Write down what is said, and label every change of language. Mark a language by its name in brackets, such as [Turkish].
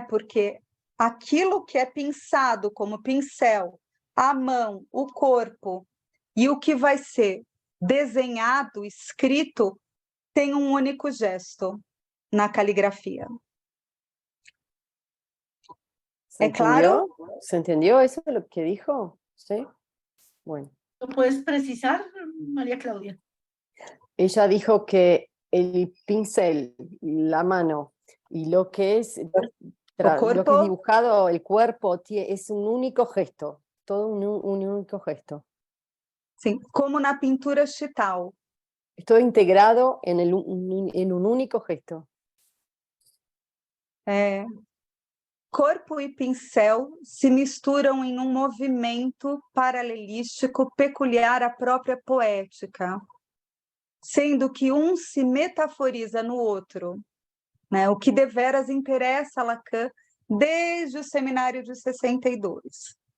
[Portuguese] Porque aquilo que é pensado como pincel, a mão, o corpo, e o que vai ser desenhado, escrito, tem um único gesto na caligrafia. [Spanish] ¿Se ¿Es claro? entendió? ¿Se entendió eso de lo que dijo? Sí. Bueno. ¿Lo puedes precisar, María Claudia? Ella dijo que el pincel, la mano y lo que es, lo que es dibujado, el cuerpo, es un único gesto, todo un único gesto. [Portuguese] Sim, como na pintura Chital. [Spanish] Todo integrado en un único gesto. [Portuguese] Corpo e pincel se misturam em um movimento paralelístico peculiar à própria poética, sendo que um se metaforiza no outro, né? O que deveras interessa a Lacan desde o seminário de 62.